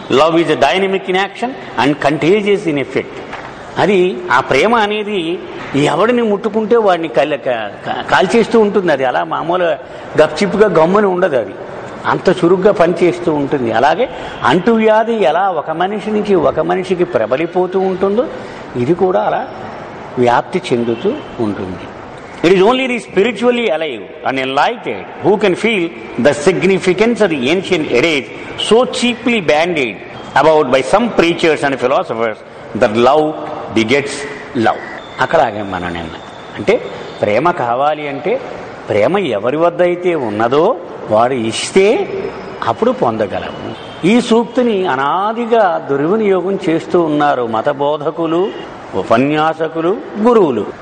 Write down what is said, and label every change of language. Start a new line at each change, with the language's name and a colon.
English: Love is a dynamic in action and contagious in effect.
Telugu: అది ఆ ప్రేమ అనేది ఎవడిని ముట్టుకుంటే వాడిని కాల్చేస్తూ ఉంటుంది. అది అలా మామూలుగా గప్చిప్గా గమ్ముని ఉండదు, అది అంత చురుగ్గా పనిచేస్తూ ఉంటుంది. అలాగే అంటువ్యాధి ఎలా ఒక మనిషి నుంచి ఒక మనిషికి ప్రబలిపోతూ ఉంటుందో ఇది కూడా అలా వ్యాప్తి చెందుతూ ఉంటుంది.
English: It is only the spiritually alive and enlightened who can feel the significance of the ancient adage so cheaply bandied about by some preachers and philosophers that love begets love.
Telugu: అక్కడాగే మనం అంటే ప్రేమ కావాలి అంటే ప్రేమ ఎవరి వద్ద అయితే ఉన్నదో వాడు ఇస్తే అప్పుడు పొందగలము. ఈ సూక్తిని అనాదిగా దుర్వినియోగం చేస్తూ ఉన్నారు మత బోధకులు, ఉపన్యాసకులు, గురువులు.